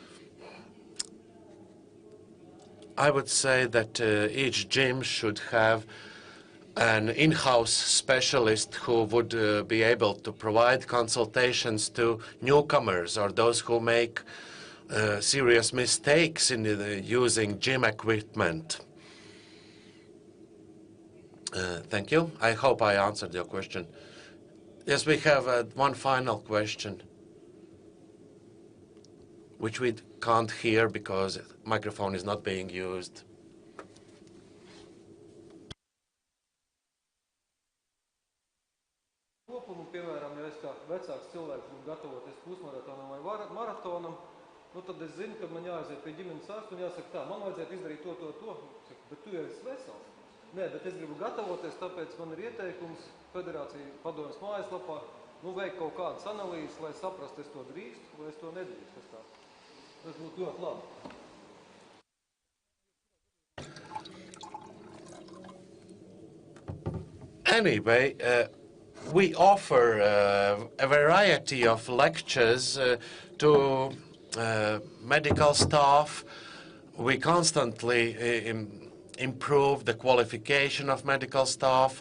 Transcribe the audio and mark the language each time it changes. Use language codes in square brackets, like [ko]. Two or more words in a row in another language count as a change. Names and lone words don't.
[en] I would say that each gym should have an in-house specialist who would be able to provide consultations to newcomers or those who make serious mistakes in using gym equipment. Thank you. I hope I answered your question. Yes, we have one final question, which we can't hear because the microphone is not being used. [lv] Piemēram, ja es kā vecāks cilvēks gribu gatavoties pusmaratonam vai maratonam, tad es zinu, ka man jāaiziet pie ģimenes ārsta un jāsaka tā, man vajadzētu izdarīt to. Bet tu jau esi vesels. Nē, bet es gribu gatavoties, tāpēc man ir ieteikums Federācija padomjas mājaslapā, veikt kaut kādas analīzes, lai saprastu, es to drīkstu vai es to nedrīkstu. Tas būtu ļoti labi. [en] Anyway, we offer a variety of lectures to medical staff. We constantly improve the qualification of medical staff.